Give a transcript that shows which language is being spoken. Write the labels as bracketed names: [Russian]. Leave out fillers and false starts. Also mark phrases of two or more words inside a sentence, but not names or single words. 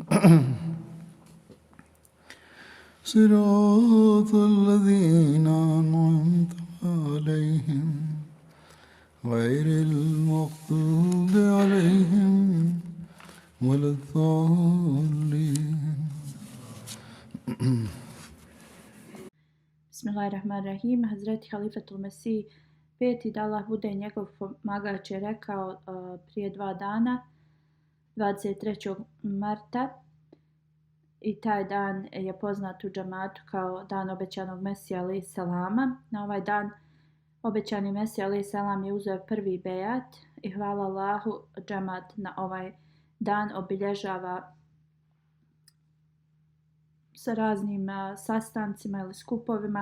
[Arabic] صراط الذين أنعمت عليهم غير المغضوب عليهم ولا الضالين. Bismillahirrahmanirrahim. [Bosnian] Hazreti Halifatul Mesih peti, da Allah bude njegov pomagač, je rekao prije 2 dana, 23. marta, i taj dan je poznat u džamatu kao dan obećanog Mesija [Arabic] عليه السلام. [Bosnian] Na ovaj dan obećani Mesija [Arabic] عليه السلام [Bosnian] je uzeo prvi bejat i hvala Allahu, džamat na ovaj dan obilježava sa raznim sastancima ili skupovima.